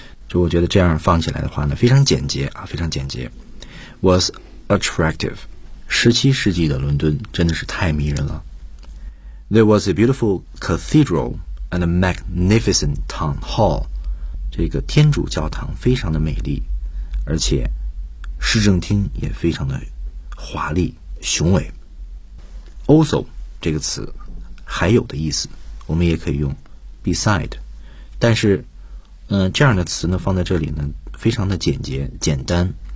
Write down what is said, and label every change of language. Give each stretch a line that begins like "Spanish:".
Chinese: 就我觉得这样放起来的话呢，非常简洁啊，非常简洁。
English: Was... Attractive.
Chinese: 17世纪的伦敦真的是太迷人了。
English: There was a beautiful cathedral and a magnificent town hall.
Chinese: 这个天主教堂非常的美丽，而且市政厅也非常的华丽雄伟。 Also 这个词还有的意思，我们也可以用 beside. 但是这样的词呢放在这里呢非常的简洁简单。